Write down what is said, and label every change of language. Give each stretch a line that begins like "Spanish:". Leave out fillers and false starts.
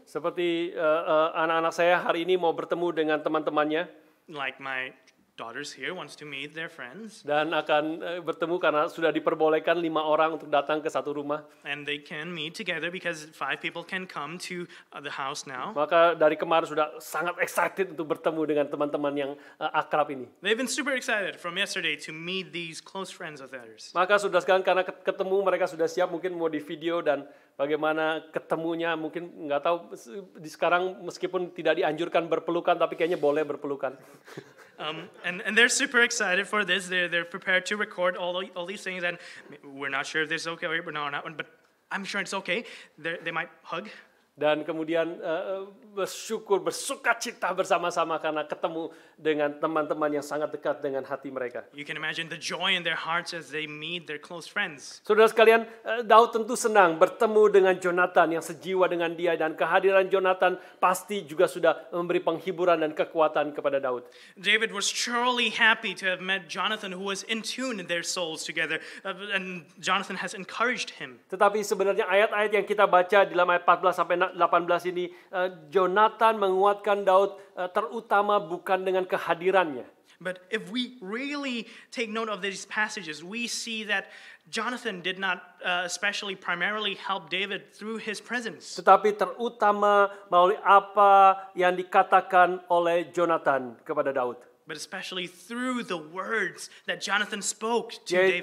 Indonesian: Seperti anak-anak saya hari ini mau bertemu dengan teman-temannya.
English: Like my daughters here wants to meet their friends.
Indonesian: Dan akan bertemu karena sudah diperbolehkan 5 orang untuk datang ke satu rumah.
English: And they can meet together because 5 people can come to the house now.
Indonesian: Maka dari kemarin sudah sangat excited untuk bertemu dengan teman-teman yang akrab ini.
English: They've been super excited from yesterday to meet these close friends of theirs.
Indonesian: Maka sudah sekarang karena ketemu mereka sudah siap mungkin mau di video dan bagaimana ketemunya mungkin nggak tahu di sekarang meskipun tidak dianjurkan berpelukan tapi kayaknya boleh berpelukan.
English: And they're super excited for this. They're prepared to record all these things, and we're not sure if this is okay or not, but I'm sure it's okay. They might hug.
Indonesian: Dan kemudian bersyukur, bersukacita bersama-sama karena ketemu dengan teman-teman yang sangat dekat dengan hati mereka.
English: You can imagine the joy in their hearts as they meet their close friends.
Indonesian: Saudara sekalian, Daud tentu senang bertemu dengan Jonathan yang sejiwa dengan dia, dan kehadiran Jonathan pasti juga sudah memberi penghiburan dan kekuatan kepada Daud.
English: David was surely happy to have met Jonathan, who was in tune in their souls together, and Jonathan has encouraged him.
Indonesian: Tetapi sebenarnya ayat-ayat yang kita baca di dalam ayat 14 sampai 18 ini, Jonathan menguatkan Daud terutama bukan dengan kehadirannya.
English: But if we really take note of these passages, we see that Jonathan did not especially primarily help David through his presence.
Indonesian: Tetapi terutama melalui apa yang dikatakan oleh Jonathan kepada Daud.
English: But especially through the words that Jonathan spoke to David.